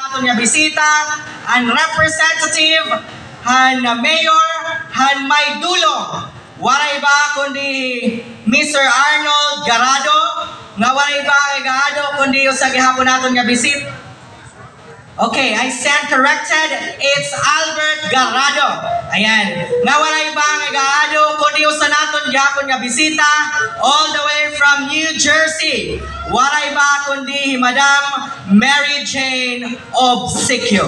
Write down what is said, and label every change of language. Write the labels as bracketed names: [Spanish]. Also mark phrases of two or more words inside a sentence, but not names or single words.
[Waray] naton nga bisita, ang representative, han mayor, han may dulo. Waray ba kundi Mr. Arnold Garado, nga waray ba kay Garado kundi yung sa gihapon naton nga bisit. [English] Okay, I stand corrected. It's Albert Garado. Ayan. [Waray] Nga waray ba kay Garado kundi yung sa naton gihapon nga bisita all the way from New Jersey. Waray ba kundi Madam Mary Jane Obsequio.